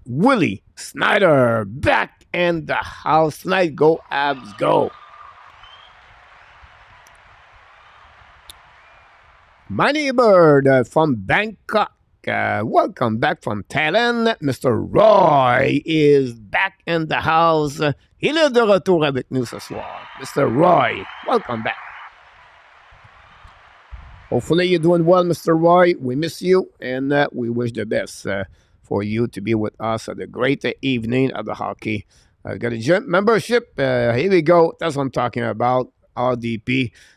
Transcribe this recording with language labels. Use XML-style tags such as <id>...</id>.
<en>Willie Snyder back in the house tonight. Go Habs, go. My neighbor from Bangkok. Welcome back from Thailand. Mr. Roy is back in the house.</en> <fr>Il est de retour avec nous ce soir.</fr> <en>Mr. Roy, welcome back. Hopefully you're doing well, Mr. Roy. We miss you, and we wish the best for you to be with us at the great evening of the hockey. Got a gym membership. Here we go. That's what I'm talking about. RDP.</en>